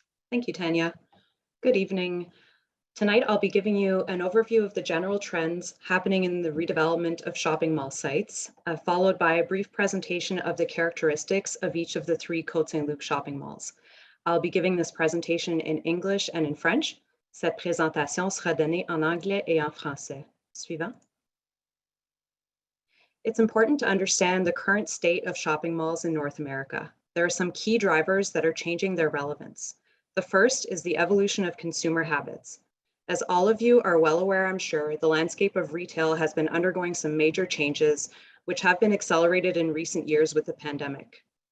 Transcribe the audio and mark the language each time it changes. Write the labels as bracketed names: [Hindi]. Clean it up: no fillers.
[English] Thank you, Tanya. Good evening. Tonight, I'll be giving you an overview of the general trends happening in the redevelopment of shopping mall sites, followed by a brief presentation of the characteristics of each of the 3 Côte Saint-Luc shopping malls. I'll be giving this presentation in English and in French. [French] Cette présentation sera donnée en anglais et en français. Suivant. [English] It's important to understand the current state of shopping malls in North America. There are some key drivers that are changing their relevance. The first is the evolution of consumer habits. As all of you are well aware, I'm sure, the landscape of retail has been undergoing some major changes, which have been accelerated in recent years with the pandemic.